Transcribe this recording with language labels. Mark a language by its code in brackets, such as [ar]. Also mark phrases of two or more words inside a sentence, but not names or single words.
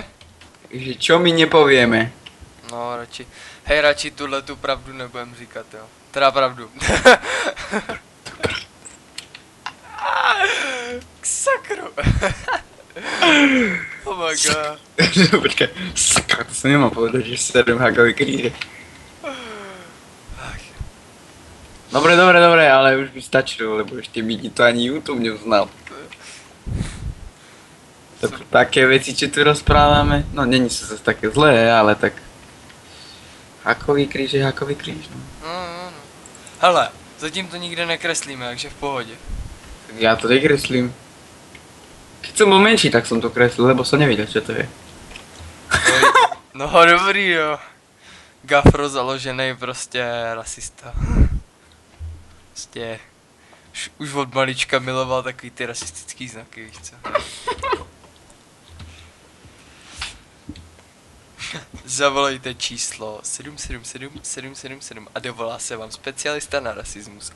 [sk] Že čo my nepovieme? [cs] No, radši tuhle tu pravdu nebudem říkat, jo. Teda pravdu. K sakru. [en] Oh my god. [cs] Počkej, sakra, to jsem nemohl povedať, že 7 hakový kríže. Ach, [sk] Dobre, ale už by stačilo, lebo ešte by ti to ani YouTube neuznal. Také veci, čo tu rozprávame, no není to zase také zlé, ale tak... Hakový kríž je hakový kríž, no. no. [cs] Hele, zatím to nikde nekreslíme, takže v pohodě. [sk] Tak ja to nekreslím. Keď som bol menší, tak som to kreslil, lebo som nevedel, čo to je. [cs] No dobrý, jo. Gafro založený prostě rasista. Prostě už od malička miloval takový ty rasistický znaky, víš co. Zavolejte číslo 777 777 a dovolá se vám specialista na rasismus.